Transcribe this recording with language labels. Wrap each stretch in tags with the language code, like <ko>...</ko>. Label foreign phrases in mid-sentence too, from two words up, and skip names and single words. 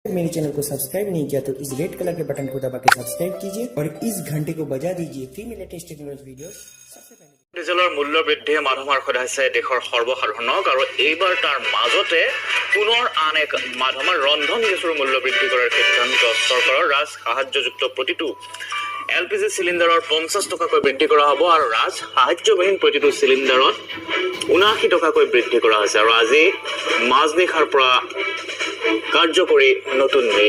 <hi>मेरे चैनल को सब्सक्राइब नहीं किया तो इस</hi> <en>red color</en> <hi>के बटन को दबा के सब्सक्राइब कीजिए और इस घंटे को बजा दीजिए फ्री में</hi> <en>latest technology video</en> <hi>सबसे पहले।</hi> <as>ডিজেলৰ মূল্য বৃদ্ধিয়ে মাধমাৰ সদাইছে দেশৰ সৰ্বসাধাৰণক আৰু এইবাৰ তাৰ মাজতে পুনৰ আন এক মাধমাৰ ৰন্ধন গেছৰ মূল্য বৃদ্ধি কৰাৰ সিদ্ধান্ত চৰকাৰৰ ৰাজ সাহায্যযুক্ত প্ৰতিটো</as> <en>LPG cylinder</en> <as>50 টকাকৈ বৃদ্ধি কৰা হ'ব আৰু ৰাজ সাহায্যবিহীন প্ৰতিটো চিলিণ্ডাৰত 79 টকাকৈ বৃদ্ধি কৰা হৈছে আৰু আজি মাজনিশাৰ পৰা কাৰ্যকৰী নতুন নিৰিখ।</as>